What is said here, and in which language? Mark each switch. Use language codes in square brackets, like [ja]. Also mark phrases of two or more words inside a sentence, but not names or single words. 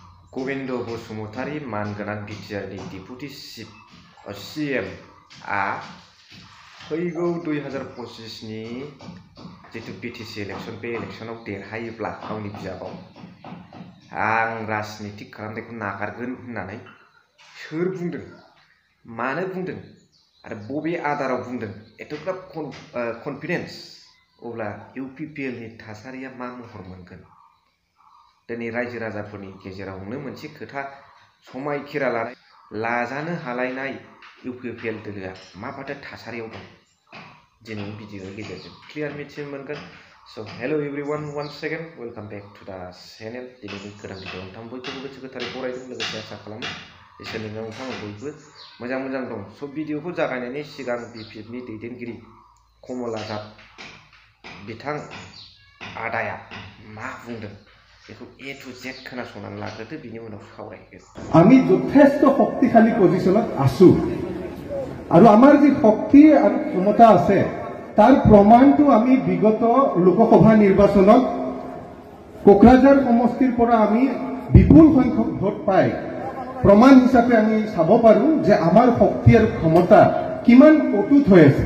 [brx] गबिन्द बसुमतारी मानगोनां बिटिआरनि डिपुटि सीएम आ फैगौ 2025 नि जितु बिटिसि इलेक्शन बे इलेक्शनाव देरहायोब्ला गावनि बिजाबाव आं राजनीति खालामनायखौ नागारगोन होननानै सोर बुंदों, मानो बुंदों आरो बबे आदाराव बुंदों एथ'ग्राब कनफिडेन्स, अब्ला इउपिपिएल नि थासारिया मा महर मोनगोन? दिनै रायजो राजाफोरनि गेजेरावनो मोनसे खोथा समायखिरा लाजानो हालायनाय इउपिपिएल दोलोआ माबादि थासारियाव दं दिनैनि भिडिअनि गेजेरजों क्लियार मिथिनो मोनगोन। [en] So hello everyone, once again welcome back to the channel। [brx] दिनैनि गोदान भिडिअ नोंथां बयखौबो गोसो गोथारै बरायदों, लोगोसे आसा खालामो इसोरनि नोंथां बयबो मोजां दं। स' भिडिअखौ जागायनायनि सिगां बिपिएफनि दैदेनगिरि कमलाजात बिथां आदाया मा बुंदों बेखौ [en] A to Z [brx] खोनासंनानै लाग्रोदो, बिनि उनाव सावरायगोन। [as] আমি যথেষ্ট শক্তিশালী পজিশনত আছো আৰু আমাৰ যি শক্তি আৰু ক্ষমতা আছে তাৰ প্ৰমাণটো আমি বিগত লোকসভা নিৰ্বাচনত কোকৰাঝাৰ সমষ্টিৰ পৰা আমি বিপুল সংখ্যক ভোট পাই প্ৰমাণ হিচাপে আমি চাব পাৰো যে আমাৰ শক্তি আৰু ক্ষমতা কিমান অটুট হৈ আছে।